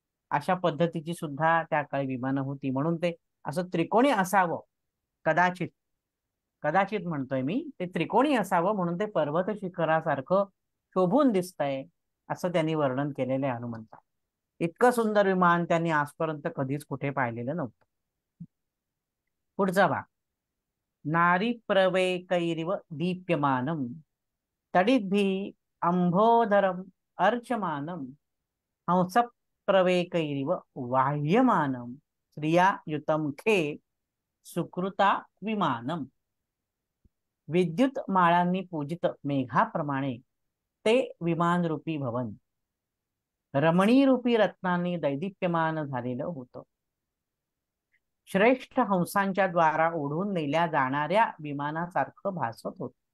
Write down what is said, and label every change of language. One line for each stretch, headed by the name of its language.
Marathi: अशा पद्धतीची सुद्धा त्या काळी विमानं होती. म्हणून ते असं त्रिकोणी असावं, कदाचित, कदाचित म्हणतोय मी, ते त्रिकोणी असावं म्हणून ते पर्वत शिखरासारखं शोभून दिसतंय, असं त्यांनी वर्णन केलेलं आहे हनुमंता. इतकं सुंदर विमान त्यांनी आजपर्यंत कधीच कुठे पाहिलेलं नव्हतं. पुढचा भाग.
Sanskrit: नारी प्रवेकैरिव दीप्यमानम तडिद्भि अंभोधरम अर्चमानम हंस प्रवेकैरिव वाह्यमानम श्रिया युतम खे सुकृता विमानम.
Marathi: विद्युत माळांनी पूजित मेघाप्रमाणे ते विमानरूपी भवन रमणीरूपी रत्नांनी दैदिप्यमान झालेलं होतं. श्रेष्ठ हंसांच्या द्वारा ओढून नेल्या जाणाऱ्या विमानासारखं भासत होत.